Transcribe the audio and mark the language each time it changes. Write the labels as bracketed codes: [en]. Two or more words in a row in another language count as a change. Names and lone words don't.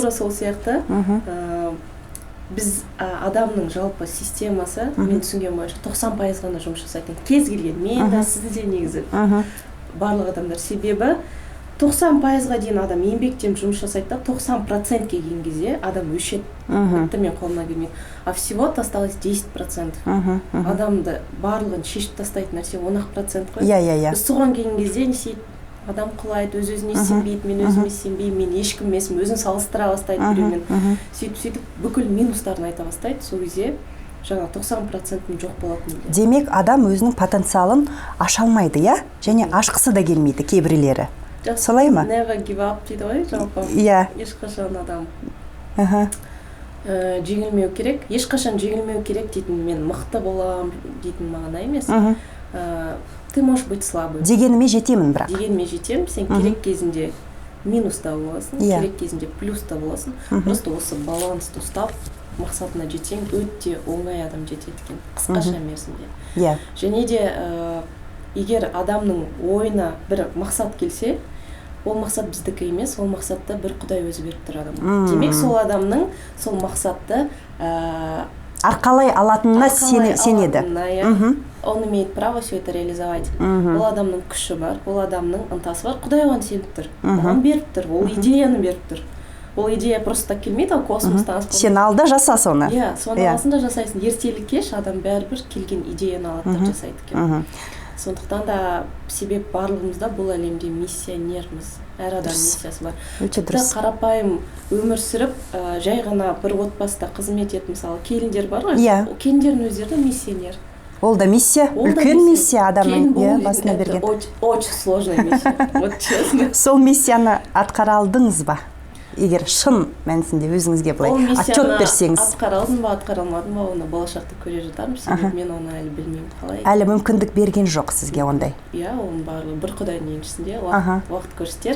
[kk] Тура сол сияқты біз адамның жалпы системасы, мен түсінген бойынша 90% ғана жұмыс жасайтын. Кез келген, мен де, сізді де негізі барлық адамдар. Себебі 90%-ға дейін адам еңбектен жұмыс жасайды да, 90%-ке келген кезде адам өшеді. Бітті мен қолына келмейді. [ru] А всего осталось 10%. [kk] Адамды барлығын шешіп тастайтын нәрсе 10% қой. Біз соған келген кезде не істейді? Адам құлайды, өз-өзіне сенбейді, мен өзіме сенбеймін, мен ешкім емеспін, өзін салыстыра бастайды біреумен. Сөйтіп бүкіл минустарын айта бастайды, сол кезде жаңа 90% жоқ болатын. Демек, адам өзінің потенциалын аша алмайды, иә? Және ашқысы да келмейді кейбіреулері. Солай ма? [en] Never give up [kk] дейді ғой, жалпы. Ешқашан адам жеңілмеу керек. Ешқашан жеңілмеу керек дейтін, мен мықты болам дейтін мағына емес. [ru] Ты можешь быть слабым. [kk] Дегеніме жетемін бірақ. Дегеніме жетем, сен керек кезінде минуста боласың, керек кезінде плюста боласың. Просто осы балансты ұстап, мақсатына жетсең, өте оңай адам жетеді екен, қысқаша мерзімде. Және де егер адамның ойына бір мақсат келсе, ол мақсат біздікі емес, ол мақсатты бір Құдай өзі беріп тұр адамға. Демек, сол адамның сол мақсатты арқалай алатынына сенеді. [ru] Он имеет право все это реализовать. [kk] Ол адамның күші бар, ол адамның ынтасы бар. Құдай оған сеніп тұр, оған беріп тұр, ол идеяны беріп тұр. Ол идея [ru] просто так [kk] келмейді, ал космостан. Сен алда жаса соны. Иә, соны аласында жасайсың. Ертелі кеш адам бәрібір келген идеяны алады да жасайды екен. Сондықтан да себеп барлығымызда бұл әлемде миссионерміз. Әр адам миссиясы бар. Тіпті қарапайым өмір сүріп, жай ғана бір отбасыда қызмет етіп, мысалы, келіндер бар ғой, келіндердің өздері де миссионер. Ол да миссия, үлкен миссия адамның басына берген. [ru] Очень сложная миссия, вот честно. [kk] Сол миссияны атқара алдыңыз ба? Егер шын мәнісінде өзіңізге былай отчет берсеңіз. Атқара алдым ба, атқара алмадым ба, оны болашақта көре жатармын, себебі мен оны әлі білмеймін қалай. Әлі мүмкіндік берген жоқ сізге ондай. Иә, оның барлығы бір Құдайдың еншісінде уақыт көрсетер.